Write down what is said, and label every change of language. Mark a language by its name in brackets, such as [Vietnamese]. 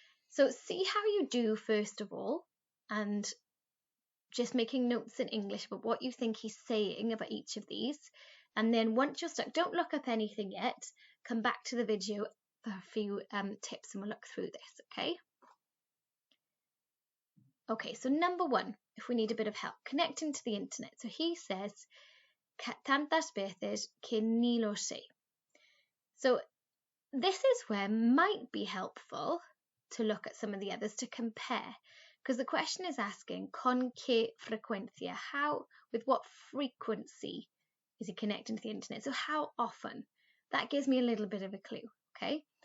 [English] So see how you do first of all, and just making notes in English about what you think he's saying about each of these. And then once you're stuck, don't look up anything yet. Come back to the video for a few tips and we'll look through this, okay? Okay, so number one, if we need a bit of help, connecting to the internet. So he says, [Spanish] tantas veces que ni lo sé. [English] So this is where might be helpful to look at some of the others to compare, because the question is asking [Spanish] con qué frecuencia, [English] how, with what frequency is he connecting to the internet? So how often? That gives me a little bit of a clue, okay?